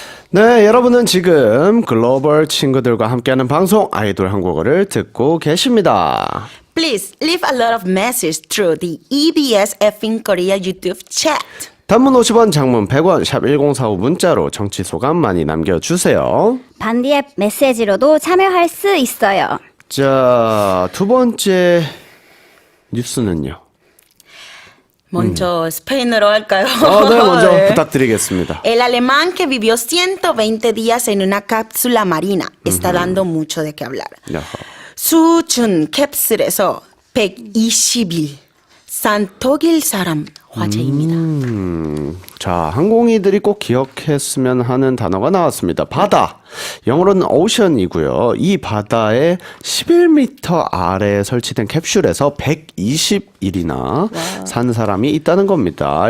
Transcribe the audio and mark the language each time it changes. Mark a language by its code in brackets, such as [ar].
[ko] 네, 여러분은 지금 글로벌 친구들과 함께하는 방송 아이돌 한국어를 듣고 계십니다. [en] Please leave a lot of messages through the EBS F1 Korea YouTube chat. [ko] 단문 50원, 장문 100원, 샵 1045 문자로 정치 소감 많이 남겨주세요. 반디앱 메시지로도 참여할 수 있어요. 자, 두 번째 뉴스는요. 먼저 스페인어로 할까요? 네, 먼저 부탁드리겠습니다. [es] El alemán que vivió 120 días en una cápsula marina está dando mucho de qué hablar. [ko] 야하. 수준 캡슐에서 120일 산 독일 사람 화제입니다. 자, 항공이들이 꼭 기억했으면 하는 단어가 나왔습니다. 바다. 영어로는 ocean이고요. 이 바다에 11m 아래에 설치된 캡슐에서 120일이나 산 사람이 있다는 겁니다.